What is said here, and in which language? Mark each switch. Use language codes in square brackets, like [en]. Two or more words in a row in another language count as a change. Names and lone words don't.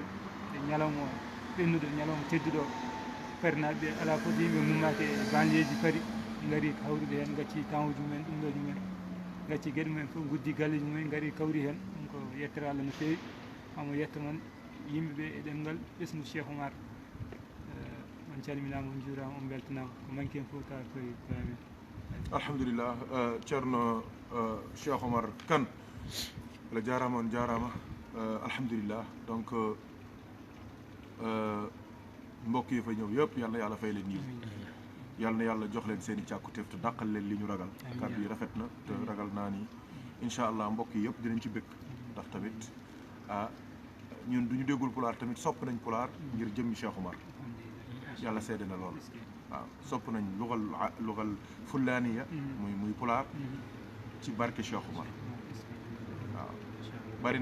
[ff] e ñalawma o ɓennude ñalawma tedduɗo parinaɓe ɓe ala foti yimɓe mummaki e banlieue ji paari gaari hawrude hen gacci temps mumen ɗumɗoji mumen gacci gueɗe mumen fof guddi galleji mumen gaari kawri hen ɗum ko yettere Allah no fewi hamo yetta noon yimɓeɓe e ɗemgal ɓesgu Cheikh Oumar on calminama on juurama on beltanama ko manqui hen fof tawa koye amen [wo] alhamdulillah ceerno Cheikh Oumar Kane [ff] Allah jarama on jarama [wo] alhamdulillah donc mbokk yi fa ñëw yëpp yal na yàlla fay leen yiw yal na yàlla jox leen seen i càkkutéef te dàqal leen li ñu ragal kàddu yi rafet na te ragal naa ni [ar] إن شاء الله [wo] mbokk yi yëpp dinañ ci bëgg ndax tamit ñun du ñu déggul pulaar tamit sopp nañ pulaar ngir jëmmi Cheikh Oumar yàlla seede na lool waaw sopp nañ lugal fullaaniya muy pulaar ci barke Cheikh Oumar waaw bari